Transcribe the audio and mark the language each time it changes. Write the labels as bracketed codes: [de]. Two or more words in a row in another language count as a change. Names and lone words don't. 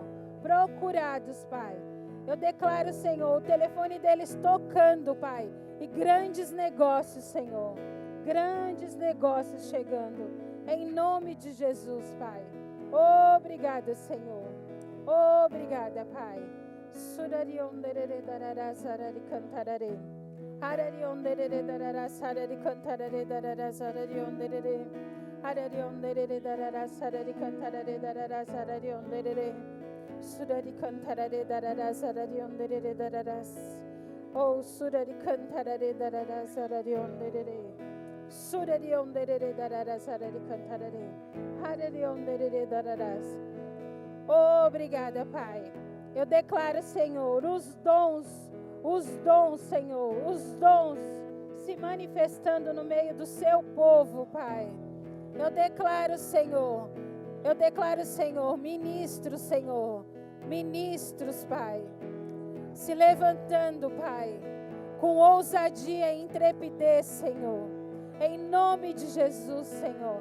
[pt] Procurados, Pai. Eu declaro, Senhor, o telefone deles tocando, Pai. E grandes negócios, Senhor. Grandes negócios chegando. Em nome de Jesus, Pai. Obrigada, Senhor. Obrigada, Pai. Surari onderere darara sarari cantarare. Harari onderere darara sarari cantarare darara sarari onderere. Harari onderere darara sarari cantarare darara sarari onderere. Surari cantarare darara sarari onderere dararas. Oh, surari cantarare darara sarari onderere. Surari onderere darara sarari cantarare. Harari onderere dararas. Obrigada, Pai. Eu declaro, Senhor, os dons, Senhor, os dons se manifestando no meio do seu povo, Pai. Eu declaro, Senhor, ministros, Senhor, ministros, Pai, se levantando, Pai, com ousadia e intrepidez, Senhor, em nome de Jesus, Senhor.